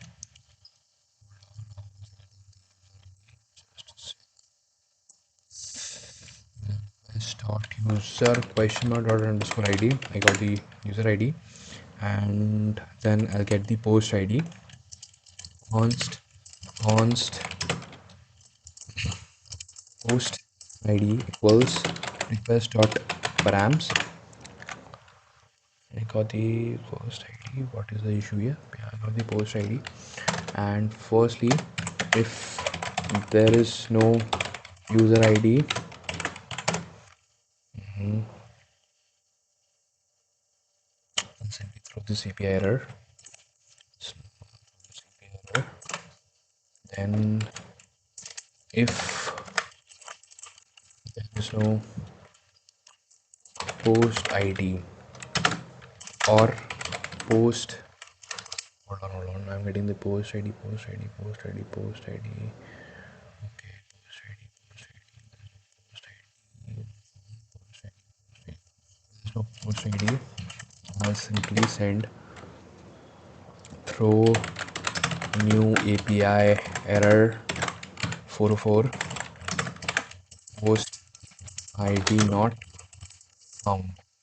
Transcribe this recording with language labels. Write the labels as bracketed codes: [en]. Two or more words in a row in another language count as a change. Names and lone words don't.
[en] dot user question mark dot underscore id. I got the user id, and then I'll get the post id const post id equals request dot params. I got the post id. What is the issue here? Yeah, I got the post id, and firstly if there is no user id, simply throw this API error. Then if there is no post id or post, hold on, I'm getting the post ID, post ID, post ID, post ID. Okay, post ID, post ID, post ID, post ID. There's no post ID. I'll simply send throw new API error 404 post ID not found.